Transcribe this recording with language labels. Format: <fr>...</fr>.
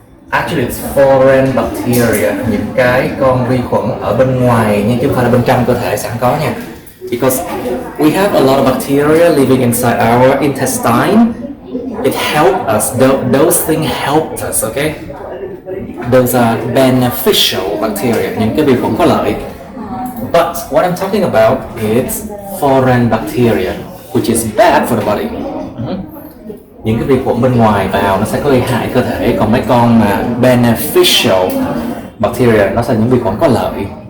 <en>Actually, it's foreign bacteria,</en> <vi>những cái con vi khuẩn ở bên ngoài nhưng chứ không phải là bên trong cơ thể sẵn có nha.</vi> <en>Because we have a lot of bacteria living inside our intestine. It helps us. Those things help us. Okay. Those are beneficial bacteria,</en> <vi>những cái vi khuẩn có lợi.</vi> <en>But what I'm talking about is foreign bacteria, which is bad for the body.</en> <vi>Những cái vi khuẩn bên ngoài vào nó sẽ có gây hại cơ thể, còn mấy con mà</vi> <en>beneficial bacteria</en> <vi>nó sẽ những vi khuẩn có lợi.</vi>